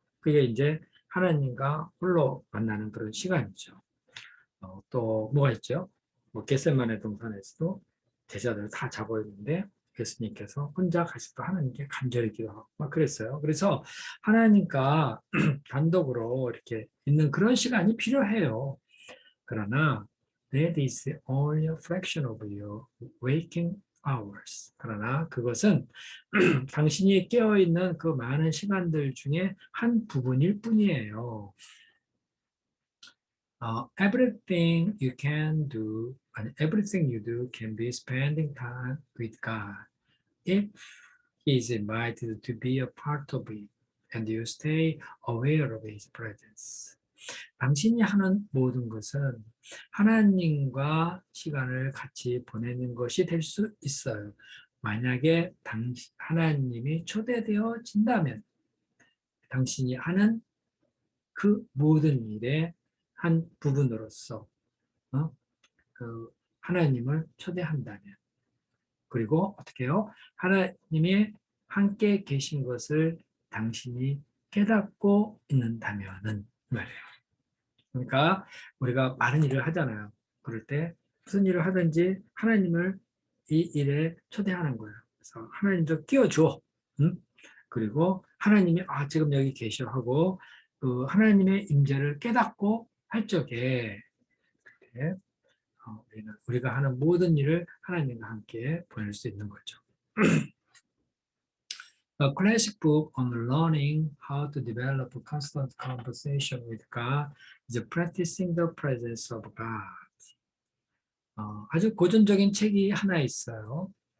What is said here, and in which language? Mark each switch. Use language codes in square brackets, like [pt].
[ko] 그게 이제 하나님과 홀로 만나는 그런 시간이죠. 또 뭐가 있죠? 뭐 겟세마네 동산에서도 제자들 다 자고 있는데 예수님께서 혼자 가셔서 하나님께 간절히 기도하고 막 그랬어요. 그래서 하나님과 단독으로 이렇게 있는 그런 시간이 필요해요. 그러나 [en] that is only a fraction of your waking hours. [ko] 그러나 그것은 당신이 깨어있는 그 많은 시간들 중에 한 부분일 뿐이에요. [en] Everything you can do, and everything you do can be spending time with God. If He is invited to be a part of it, and you stay aware of His presence. [ko] 당신이 하는 모든 것은 하나님과 시간을 같이 보내는 것이 될 수 있어요. 만약에 하나님이 초대되어진다면 당신이 하는 그 모든 일의 한 부분으로서 그 하나님을 초대한다면 그리고 어떻게 해요? 하나님이 함께 계신 것을 당신이 깨닫고 있는다면은 말이에요. 그러니까 우리가 많은 일을 하잖아요. 그럴 때 무슨 일을 하든지 하나님을 이 일에 초대하는 거예요. 그래서 하나님도 끼워줘. 응? 그리고 하나님이 지금 여기 계셔 하고 그 하나님의 임재를 깨닫고 할 적에 우리가 하는 모든 일을 하나님과 함께 보낼 수 있는 거죠. [en] A classic book on learning how to develop a constant conversation with God is Practicing the Presence of God. [ko] 아주 고전적인 책이 하나 있어요.